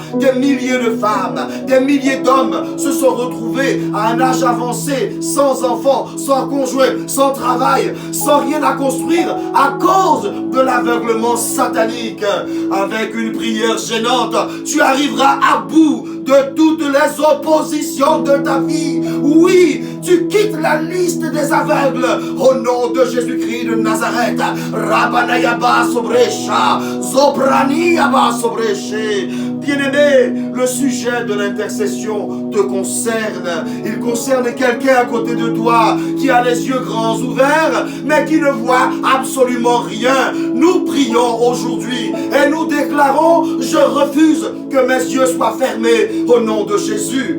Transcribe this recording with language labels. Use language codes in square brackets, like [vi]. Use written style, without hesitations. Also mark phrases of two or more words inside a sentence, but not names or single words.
[fr] Des milliers de femmes, des milliers d'hommes se sont retrouvés à un âge avancé, sans enfants, sans conjoint, sans travail, sans rien à construire à cause de l'aveuglement satanique. Avec une prière gênante, tu arriveras à bout de toutes les oppositions de ta vie. Oui, tu quittes la liste des aveugles au nom de Jésus-Christ de Nazareth. Rabanayaba sobrecha, Zobraniaba sobreche. Bien-aimé, le sujet de l'intercession te concerne. Il concerne quelqu'un à côté de toi qui a les yeux grands ouverts, mais qui ne voit absolument rien. Nous prions aujourd'hui et nous déclarons: je refuse que mes yeux soient fermés au nom de Jésus.